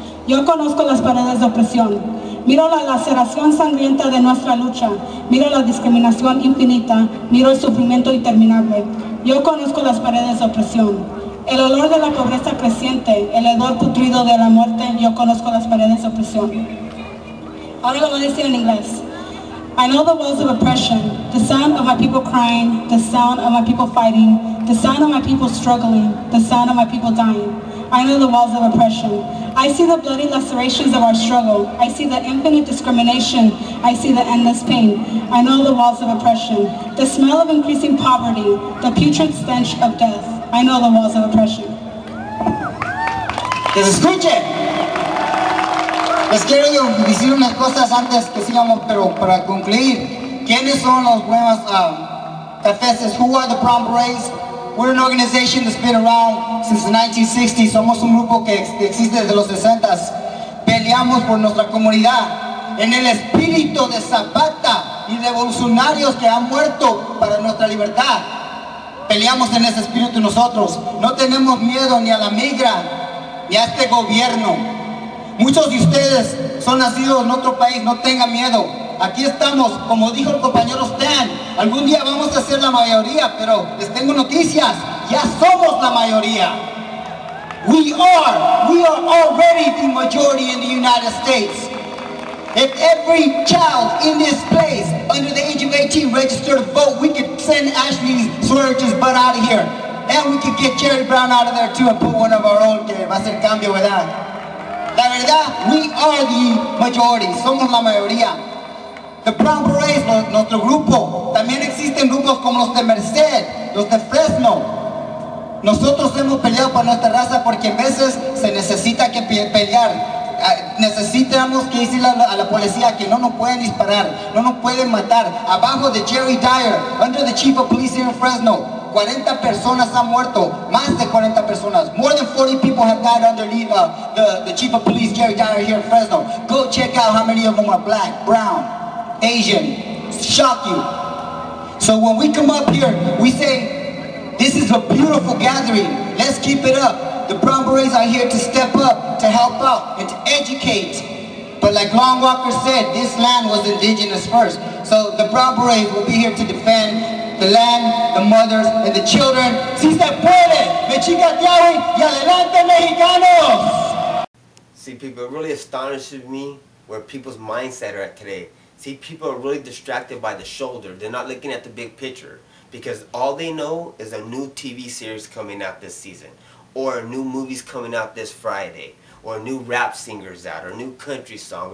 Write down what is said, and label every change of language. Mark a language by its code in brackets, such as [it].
[es] Yo conozco las paredes de opresión. Miro la laceración sangrienta de nuestra lucha. Miro la discriminación infinita. Miro el sufrimiento interminable. Yo conozco las paredes de opresión. El olor de la pobreza creciente, el hedor putrido de la muerte. Yo conozco las paredes de opresión. Ahora lo voy a decir en inglés. [en] I know the walls of oppression, the sound of my people crying, the sound of my people fighting, the sound of my people struggling, the sound of my people dying. I know the walls of oppression. I see the bloody lacerations of our struggle. I see the infinite discrimination. I see the endless pain. I know the walls of oppression. The smell of increasing poverty, the putrid stench of death. I know the walls of oppression. [es] ¡Que se escuche! Les quiero decir unas cosas antes que sigamos, pero para concluir, ¿quiénes son los buenos cafeses? [en] Who are the Brown Berets? We're an organization that's been around since the 1960s. [es] Somos un grupo que existe desde los 60s. Peleamos por nuestra comunidad en el espíritu de Zapata y revolucionarios que han muerto para nuestra libertad. Peleamos en ese espíritu nosotros. No tenemos miedo ni a la migra ni a este gobierno. Muchos de ustedes son nacidos en otro país, no tengan miedo. Aquí estamos, como dijo el compañero Stan, algún día vamos a ser la mayoría, pero les tengo noticias, ya somos la mayoría. [en] We are already the majority in the United States. If every child in this place under the age of 18 registered to vote, we could send Ashley Swearer's butt out of here. And we could get Jerry Brown out of there too and put one of our own, [es] que va a hacer cambio, ¿verdad? La verdad, [en] we are the majority, [es] somos la mayoría. The Brown Berets, nuestro grupo, también existen grupos como los de Merced, los de Fresno. Nosotros hemos peleado por nuestra raza porque a veces se necesita que pelear. Necesitamos que decirle a la policía que no nos pueden disparar, no nos pueden matar. Abajo de Jerry Dyer, [en] under the chief of police here in Fresno, [es] 40 personas han muerto, más de 40 personas. [en] More than 40 people have died underneath the chief of police, Jerry Dyer, here in Fresno. Go check out how many of them are black, brown, Asian. Shock you. So when we come up here, we say, this is a beautiful gathering. Let's keep it up. The Brown Berets are here to step up, to help out, and to educate. But like Long Walker said, this land was indigenous first. So the Brown Berets will be here to defend the land, the mothers, and the children. [es] Si se puede, me chicatearon y adelante mexicanos! [en] See, people, it really astonishes me where people's mindset are at today. See, people are really distracted by the shoulder. They're not looking at the big picture. Because all they know is a new TV series coming out this season. Or a new movie's coming out this Friday. Or a new rap singer's out. Or a new country song.